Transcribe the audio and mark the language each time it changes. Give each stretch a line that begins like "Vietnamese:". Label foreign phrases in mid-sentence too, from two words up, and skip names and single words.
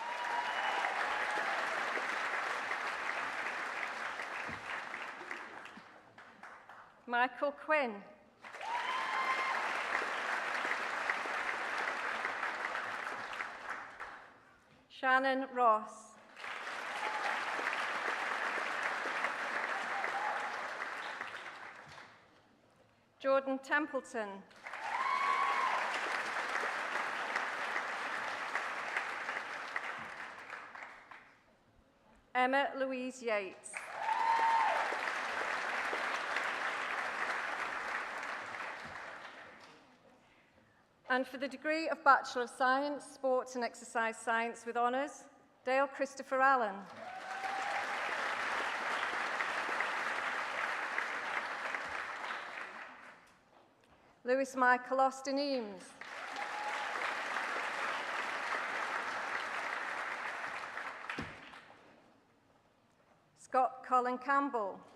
English: Michael Quinn, Shannon Ross, Jordan Templeton, Emma Louise Yates, and for the degree of Bachelor of Science, Sports and Exercise Science with Honours, Dale Christopher Allen. Lewis Michael Austin Eames. Scott Colin Campbell.